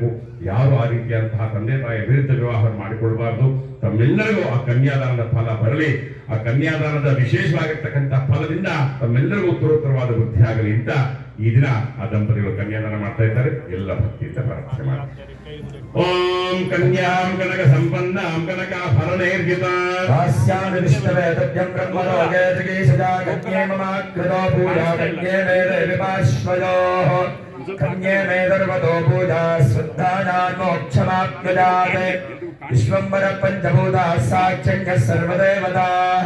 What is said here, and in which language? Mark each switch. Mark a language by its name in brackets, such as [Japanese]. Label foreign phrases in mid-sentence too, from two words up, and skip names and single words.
[Kannada] ಯಾರು ಆ ರೀತಿಯಂತಹ ತಂದೆ ತಾಯಿಯ ವಿರುದ್ಧ ವಿವಾಹವನ್ನು ಮಾಡಿಕೊಳ್ಬಾರ್ದು. ತಮ್ಮೆಲ್ಲರಿಗೂ ಆ ಕನ್ಯಾದಾನದ ಫಲ ಬರಲಿ. ಆ ಕನ್ಯಾದಾನದ ವಿಶೇಷವಾಗಿರ್ತಕ್ಕಂಥ ಫಲದಿಂದ ತಮ್ಮೆಲ್ಲರಿಗೂ ಉತ್ತರೋತ್ತರವಾದ ವೃದ್ಧಿ ಆಗಲಿ ಅಂತ ಈ ದಿನ ಆ ದಂಪತಿಗಳು ಕನ್ಯಾದಾನ ಮಾಡ್ತಾ ಇದ್ದಾರೆ. ಎಲ್ಲ ಭಕ್ತಿಯಿಂದ ಪ್ರಾರ್ಥನೆ ಮಾಡಿ. [Sanskrit] ಓಂ ಕನ್ಯಾಂ ಕನಕ ಸಂಪನ್ನಾಂ ಕನಕ ಫಲನೈರ್ಜಿತಾ ಹಾಸ್ಯಾಮಿ ವಿಷ್ಣವೇ ತದ್ಯಂ ಬ್ರಹ್ಮಲೋಕೆ ಜಗೀಶಜಾ ಕನ್ಯೇ ಮಮ ಕೃತೋ ಪೂಜಾ ಕನ್ಯೇ ಮೇ ದೇವಿಪಾಶ್ವಯೋಃ ಕನ್ಯೇ ಮೇ ಸರ್ವತೋ ಪೂಜಾ ಶ್ರದ್ಧಾನಾಂ ಮೋಕ್ಷಮಾಪ್ನುಜಾತೆ ವಿಶ್ವಂಬರ ಪಂಚಭೂತಾಃ ಸಾಕ್ಷಣ್ಯ ಸರ್ವದೇವತಾಃ